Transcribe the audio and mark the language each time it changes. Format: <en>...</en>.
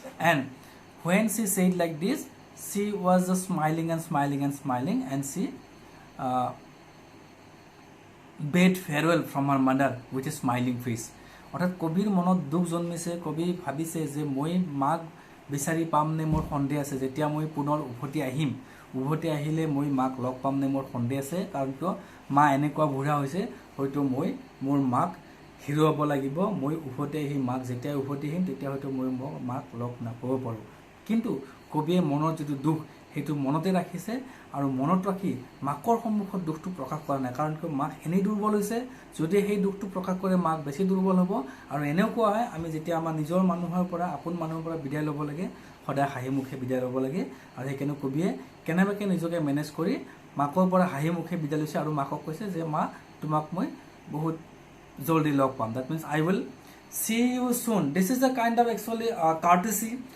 <en>And when she said like this, she was just smiling and smiling and smiling, and she bade farewell from her mother with a smiling face.</en> <as>অৰ্থাৎ কবিৰ মনত দুখ জন্মিছে. কবি ভাবিছে যে মই মাক বিচাৰি পামনে মোৰ সন্দেহ আছে, যেতিয়া মই পুনৰ উভতি আহিলে মই মাক লগ পামনে মোৰ সন্দেহ আছে, কাৰণ কিয় মা এনেকুৱা বুঢ়া হৈছে, হয়তো মই মোৰ মাক হেৰুৱাব লাগিব. মই উভতি আহি মাক যেতিয়া উভতি আহিম তেতিয়া হয়তো মই মাক লগ নাপাব পাৰোঁ. কিন্তু কবিয়ে মনৰ যিটো দুখ সেইটো মনতে ৰাখিছে, আৰু মনত ৰাখি মাকৰ সন্মুখত দুখটো প্ৰকাশ কৰা নাই, কাৰণ কিয় মাক এনেই দুৰ্বল হৈছে. যদি সেই দুখটো প্ৰকাশ কৰে মাক বেছি দুৰ্বল হ'ব. আৰু এনেও কোৱা হয় আমি যেতিয়া আমাৰ নিজৰ মানুহৰ পৰা, আপোন মানুহৰ পৰা বিদায় ল'ব লাগে, সদায় হাঁহি মুখে বিদায় ল'ব লাগে. আৰু সেইকাৰণে কবিয়ে কেনেবাকৈ নিজকে মেনেজ কৰি মাকৰ পৰা হাঁহি মুখে বিদায় লৈছে, আৰু মাকক কৈছে যে মা তোমাক মই বহুত জলদি লগ পাম.</as> <en>That means I will see you soon. This is a kind of actually courtesy.</en>